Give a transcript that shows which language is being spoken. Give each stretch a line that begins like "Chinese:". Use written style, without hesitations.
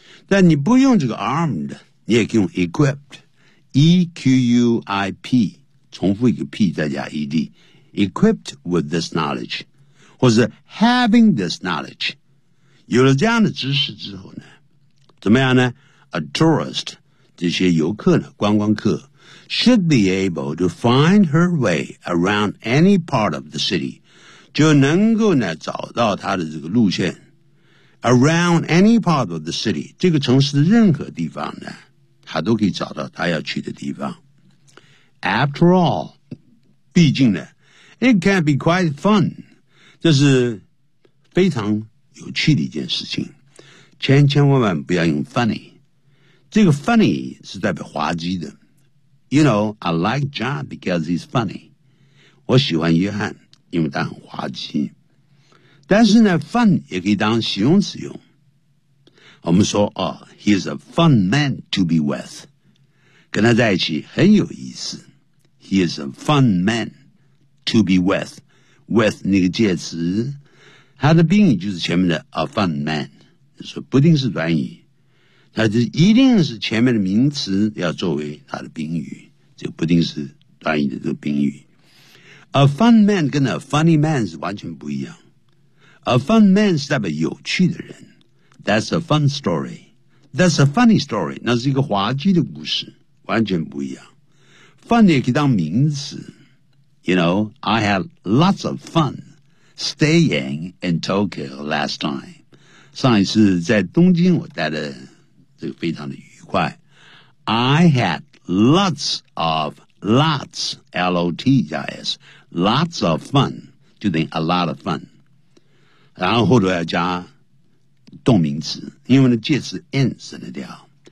Chinese: 但你不用这个 armed, 你也可以用 equipped, E-Q-U-I-P, 重复一个 P 再加 E-D,
English: equipped with this knowledge,
Chinese: 或者
English: having this knowledge,
Chinese: 有了这样的知识之后呢怎么样呢 ?
English: A tourist,
Chinese: 这些游客呢观光客
English: should be able to find her way around any part of the city.
Chinese: 就能够呢找到她的这个路线。
English: Around any part of the city,
Chinese: 这个城市的任何地方呢，她都可以找到她要去的地方。
English: After all,
Chinese: 毕竟呢
English: it can be quite fun.
Chinese: 这是非常有趣的一件事情。千千万万不要用 funny。这个 funny 是代表滑稽的。
English: You know, I like John because he's funny.
Chinese: 我喜欢约翰因为他很滑稽。但是呢 fun 也可以当形容词用。我们说、哦、
English: he's a fun man to be with.
Chinese: 跟他在一起很有意思。
English: He is a fun man to be with.
Chinese: With 那个介词他的宾语就是前面的 a fun man, 就是不定是短语。它就一定是前面的名词要作为它的宾语，这不定是短语的这个宾语。
English: A fun man
Chinese: 跟
English: a funny man
Chinese: 是完全不一样。
English: A fun man
Chinese: 是代表有趣的人。
English: That's a fun story. That's a funny story.
Chinese: 那是一个滑稽的故事，完全不一样。 Fun 也可以当名词。
English: You know, I had lots of fun staying in Tokyo last time.
Chinese: 上一次在东京我待了这个非常的愉快。
English: I had lots of, lots, L-O-T-S, lots of fun,
Chinese: 就等于
English: a lot of fun.
Chinese: 然后后头要加动名词，因为呢介词 in 省得掉。